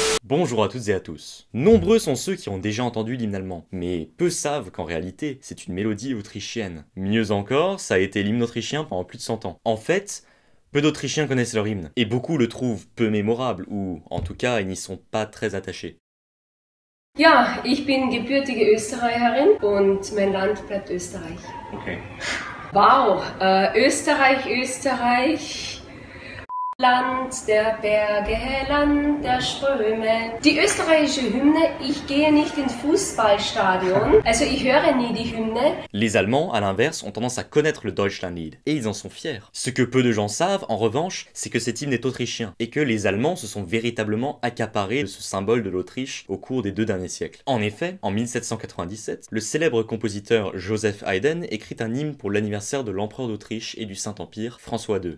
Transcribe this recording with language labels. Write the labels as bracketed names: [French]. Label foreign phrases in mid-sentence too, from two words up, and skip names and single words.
[French] Bonjour à toutes et à tous. Nombreux sont ceux qui ont déjà entendu l'hymne allemand, mais peu savent qu'en réalité, c'est une mélodie autrichienne. Mieux encore, ça a été l'hymne autrichien pendant plus de 100 ans. En fait, peu d'Autrichiens connaissent leur hymne, et beaucoup le trouvent peu mémorable, ou en tout cas, ils n'y sont pas très attachés. [German] Ja, ich bin gebürtige Österreicherin und mein Land bleibt Österreich. Okay. Wow, Österreich, Österreich, Land der Berge, Land der Ströme. Die österreichische Hymne, ich gehe nicht ins Fußballstadion, also ich höre nie die Hymne. [French] Les Allemands, à l'inverse, ont tendance à connaître le Deutschlandlied, et ils en sont fiers. Ce que peu de gens savent, en revanche, c'est que cet hymne est autrichien, et que les Allemands se sont véritablement accaparés de ce symbole de l'Autriche au cours des 2 derniers siècles. En effet, en 1797, le célèbre compositeur Joseph Haydn écrit un hymne pour l'anniversaire de l'empereur d'Autriche et du Saint-Empire, François II.